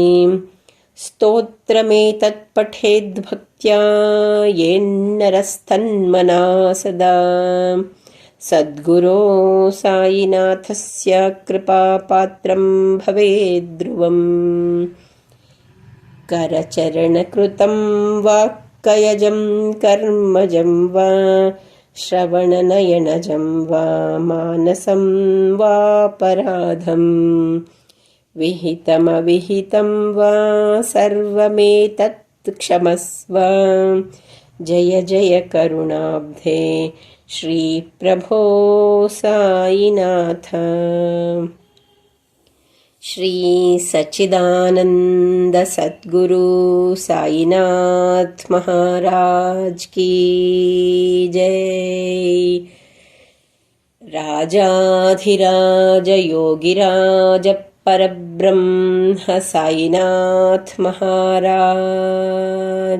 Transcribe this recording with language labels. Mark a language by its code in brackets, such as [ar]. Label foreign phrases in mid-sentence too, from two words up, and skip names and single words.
[sa] స్తోత్రమేతత్పఠేద్భక్త్యా యేన్నరస్తన్మనా సదా సద్గురో సాయినాథస్య కృపాపాత్రం భవేద్ధ్రువం. करचरणकृतं वाक्कयजं कर्मजं वा श्रवणनयनजं वा मानसं वापराधं विहितमविहितं वा सर्वमेतत् क्षमस्व। जय जय करुणाब्धे श्रीप्रभो साईनाथ। [hi] श्री सच्चिदानंद सद्गुरु साईनाथ महाराज की जय। [sa] राजाधिराज योगिराज परब्रह्म साईनाथ महाराज।